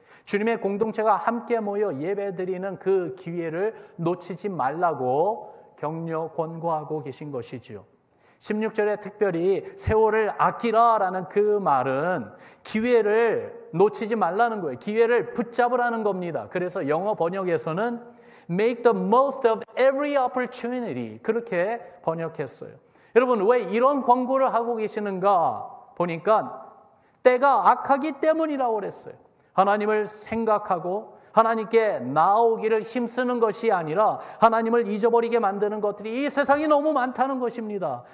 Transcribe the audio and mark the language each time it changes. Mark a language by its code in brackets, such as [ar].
[ko] 주님의 공동체가 함께 모여 예배드리는 그 기회를 놓치지 말라고 격려, 권고하고 계신 것이지요. 16절에 특별히 세월을 아끼라라는 그 말은 기회를 놓치지 말라는 거예요. 기회를 붙잡으라는 겁니다. 그래서 영어 번역에서는 [en] make the most of every opportunity [ko] 그렇게 번역했어요. 여러분, 왜 이런 권고를 하고 계시는가 보니까 때가 악하기 때문이라고 그랬어요. 하나님을 생각하고 하나님께 나오기를 힘쓰는 것이 아니라 하나님을 잊어버리게 만드는 것들이 이 세상이 너무 많다는 것입니다.